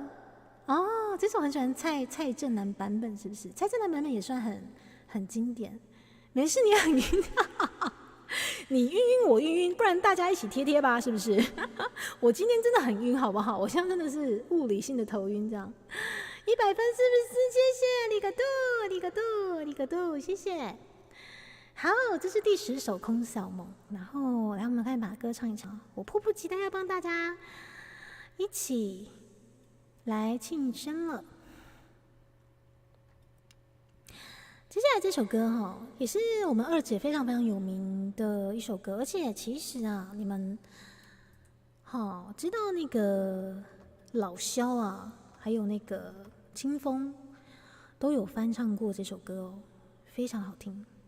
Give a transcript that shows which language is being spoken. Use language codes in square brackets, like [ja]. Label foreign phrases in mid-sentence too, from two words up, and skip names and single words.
[zh] 哦，这首很喜欢蔡振南版本，是不是？蔡振南版本也算很经典。没事，你很晕。你晕晕，我晕晕，不然大家一起贴贴吧，是不是？我今天真的很晕，好不好？我现在真的是物理性的头晕，这样100分是不是？谢谢， [ja] ありがとう，ありがとう，ありがとう，谢谢。 [zh] 好，这是第10首《空小梦》，然后来我们看把歌唱一唱。我迫不及待要帮大家一起来庆生了。接下来这首歌也是我们二姐非常非常有名的一首歌，而且其实啊，你们知道那个老萧啊，还有那个清风都有翻唱过这首歌非常好听。